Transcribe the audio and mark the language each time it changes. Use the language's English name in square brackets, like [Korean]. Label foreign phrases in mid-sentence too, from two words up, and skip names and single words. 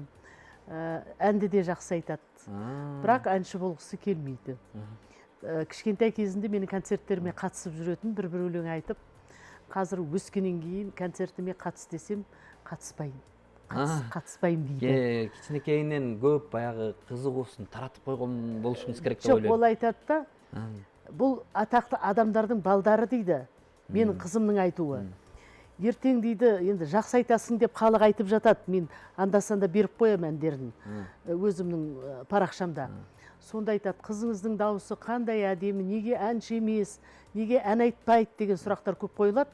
[Kazakh] Әнді де жақсы айтады, бірақ әнші болғысы келмейді. Кішкентай кезінде менің концерттеріме қатысып жүретін, бір өлең айтып, қазір өскеннен кейін концертіме қатыс десем, қатыспайым дейді. [Kyrgyz] Кичинекейинен көп баягы кызыгуусун таратып койгон болушуңуз керек деп ойлойм. ойлойм. [Kazakh] Ол айтады да, бұл атақты адамдардың балдары дейді, менің қызымның айтуы. Ертең дейді, енді жақсы айтасың деп халық айтып жатады, мен анда-санда беріп қоям әндерін өзімнің парақшамда. Сонда айтады, қызыңыздың дауысы қандай әдемі, неге әнші емес, неге ән айтпайды деген сұрақтар көп қойылады.